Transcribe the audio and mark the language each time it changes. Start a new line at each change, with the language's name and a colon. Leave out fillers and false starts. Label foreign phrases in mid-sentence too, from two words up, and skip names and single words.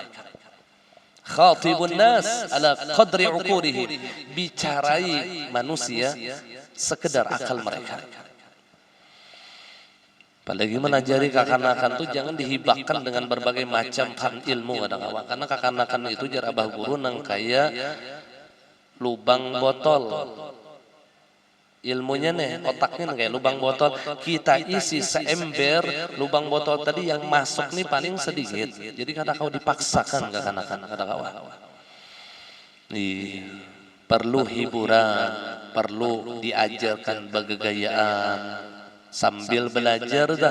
Arabic: خاطبوا الناس على قدر عقولهم,
Indonesian: bicarai manusia sekedar akal mereka.
Banjar: Apalagi melajari kekanakan itu jangan dihibahkan dengan berbagai macam ilmu kadang-kadang. Karena kekanakan itu jar abah guru nang kaya lubang botol.
Indonesian: Ilmunya nih, otaknya kayak lubang botol. Kita isi seember lubang botol tadi, yang masuk nih paling sedikit. Jadi kata kau dipaksakan ke kanak-kanak, kata kawan. Perlu hiburan, perlu diajarkan bergayaan sambil belajar dah.